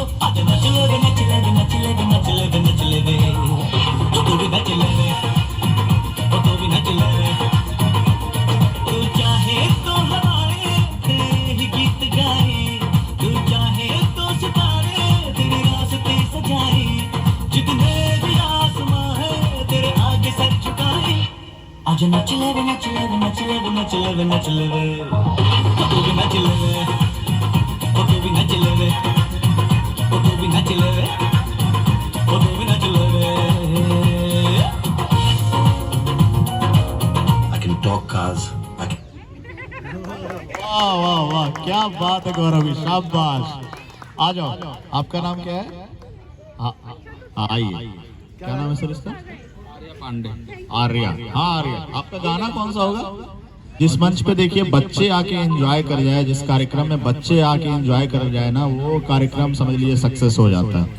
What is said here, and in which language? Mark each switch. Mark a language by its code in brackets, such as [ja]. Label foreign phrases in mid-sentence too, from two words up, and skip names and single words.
[hi] आज नच ले नच ले नच ले नच ले नच ले, तू भी नच ले, तू भी नच ले। तू चाहे तो हवाए तेरे ही गीत गाए, तू चाहे तो सितारे तेरे रास्ते सजाए, जितने भी आसमां है तेरे आगे सर झुकाए। आज नच ले नच ले नच ले नच ले नच ले, तू भी नच ले, तू भी नच ले, तू भी नच ले, तू भी नच ले। [en] I can talk cars. [hi] वाह वाह वाह, क्या बात है गौरवी, शाबाश। आ जाओ, आपका नाम क्या है? आइए, क्या नाम है सर इसका? आर्या। हाँ आर्या, आपका गाना कौन सा होगा? जिस मंच पे देखिए बच्चे आके एंजॉय कर जाए, जिस कार्यक्रम में बच्चे आके एंजॉय कर जाए ना, वो कार्यक्रम समझ लीजिए सक्सेस हो जाता है।